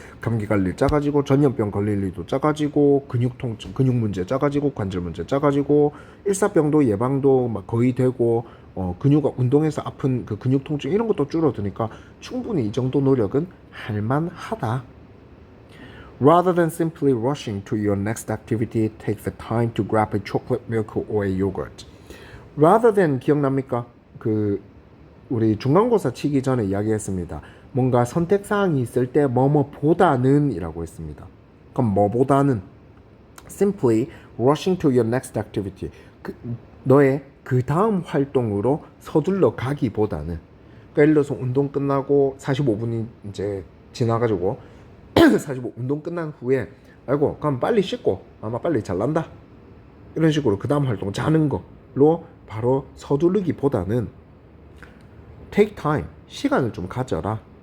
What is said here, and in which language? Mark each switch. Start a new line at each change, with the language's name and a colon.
Korean: 감기 갈 일 작아지고, 전염병 걸릴 일도 작아지고, 근육 통증, 근육 문제 작아지고, 관절 문제 작아지고, 일사병도 예방도 거의 되고, 운동해서 아픈 그 근육 통증 이런 것도 줄어드니까 충분히 이 정도 노력은 할 만하다.
English: Rather than simply rushing to your next activity, take the time to grab a chocolate milk or a yogurt. Rather than
Korean: 기억납니까? 우리 중간고사 치기 전에 이야기했습니다. 뭔가 선택사항이 있을 때 뭐뭐보다는 이라고 했습니다. 그럼 뭐보다는
English: simply rushing to your next activity.
Korean: 너의 그 다음 활동으로 서둘러 가기보다는, 그러니까 예를 들어서 운동 끝나고 45분이 이제 지나가지고 45 운동 끝난 후에 아이고 그럼 빨리 씻고 아마 빨리 잘난다 이런 식으로 그 다음 활동 자는 거로 바로 서두르기보다는
English: take time
Korean: 시간을 좀 가져라.